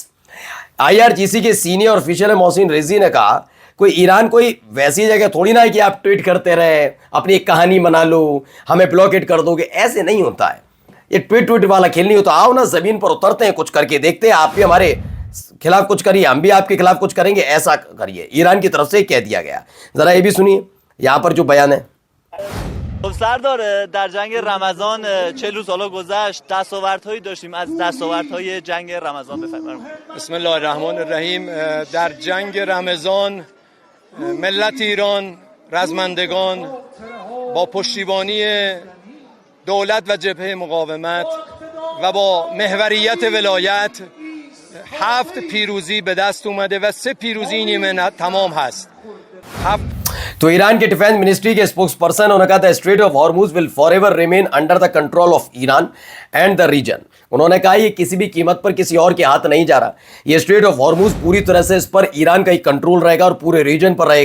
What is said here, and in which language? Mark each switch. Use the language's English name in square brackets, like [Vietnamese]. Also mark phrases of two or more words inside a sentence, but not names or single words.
[Hindi] आईआरजीसी के [English] senior official [Hindi] मोहसिन रेजी ने कहा, कोई ईरान कोई वैसी जगह थोड़ी ना है कि आप ट्वीट करते रहे, अपनी एक कहानी बना लो, हमें ब्लॉकेट कर दोगे, ऐसे नहीं होता है। ये ट्वीट वाला खेल नहीं होता। आओ ना, जमीन पर उतरते हैं, कुछ करके देखते हैं। आप भी हमारे खिलाफ कुछ करिए, हम भी आपके खिलाफ कुछ करेंगे, ऐसा करिए। ईरान की तरफ से कह दिया गया। जरा ये भी सुनिए यहां पर जो बयान है। [Persian] خب سردار، در جنگ رمضان 40 روز حالا گذشت، دستاوردهایی داشتیم. از دستاوردهای جنگ رمضان بفرمایید. [Arabic] بسم الله الرحمن الرحیم. [Persian] در جنگ رمضان ملت ایران، رزمندگان با پشتیبانی دولت و جبهه مقاومت و با محوریت ولایت 7 پیروزی به دست اومده و 3 پیروزی نیمه تمام هست. [Hindi] तो ईरान के [English] defense ministry [Hindi] के [English] spokesperson [Hindi] उन्होंने कहा था [English] Strait of Hormuz will forever remain under the control of Iran and the region. [Hindi] उन्होंने कहा ये किसी भी कीमत पर किसी और के हाथ नहीं जा रहा। ये स्ट्रेट ऑफ हॉर्मूज पूरी तरह से इस पर ईरान का ही कंट्रोल रहेगा और पूरे रीजन पर रहेगा।